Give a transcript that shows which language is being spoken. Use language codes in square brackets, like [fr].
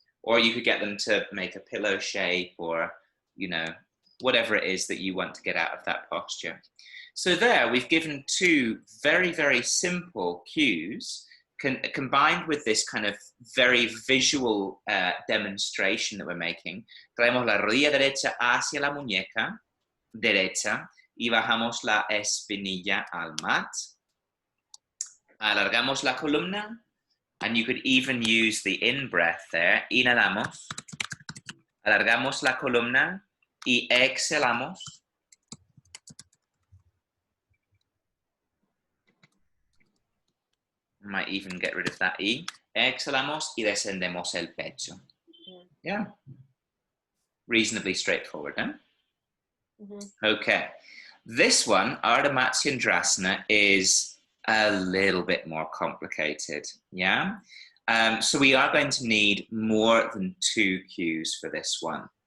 [en] Or you could get them to make a pillow shape or, you know, whatever it is that you want to get out of that posture. So there, we've given two very, very simple cues combined with this kind of very visual demonstration that we're making. [es] Traemos la rodilla derecha hacia la muñeca derecha y bajamos la espinilla al mat. Alargamos la columna. [en] And you could even use the in-breath there. [es] Inhalamos, alargamos la columna y exhalamos. [en] Might even get rid of that E. [es] Exhalamos y descendemos el pecho. [en] Yeah. Reasonably straightforward, huh? Okay. This one, Ardha Matsyendrasana, is a little bit more complicated, yeah? So we are going to need more than 2 cues for this one.